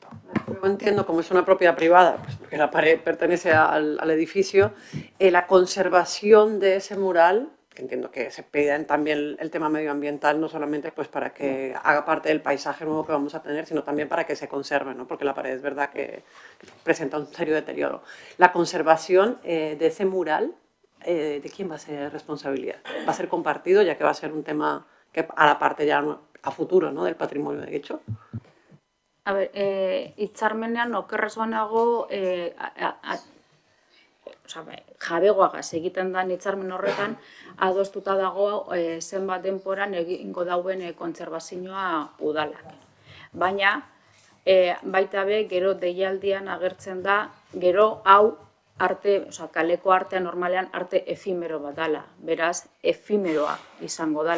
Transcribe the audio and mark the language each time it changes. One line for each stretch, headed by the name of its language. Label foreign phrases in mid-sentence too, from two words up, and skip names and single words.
Spanish: Yo entiendo, como es una propiedad privada, pues porque la pared pertenece al edificio, la conservación de ese mural, que entiendo que se pide también el tema medioambiental, no solamente pues para que haga parte del paisaje nuevo que vamos a tener, sino también para que se conserve, ¿no? Porque la pared es verdad que presenta un serio deterioro. La conservación de ese mural, ¿de quién va a ser responsabilidad? ¿Va a ser compartido, ya que va a ser un tema que a la parte ya a futuro, ¿no?, del patrimonio de Guecho?
Basque: A ber, hitzarmenean okerrez banago, jabegoagaz egiten den hitzarmen horretan, adostuta dago zenbat denporan egingo dauen kontserbazioa udalak. Baina, baita be, gero deialdian agertzen da, gero hau kaleko artea normalean arte efimero bat dala, beraz, efimeroa izango dala.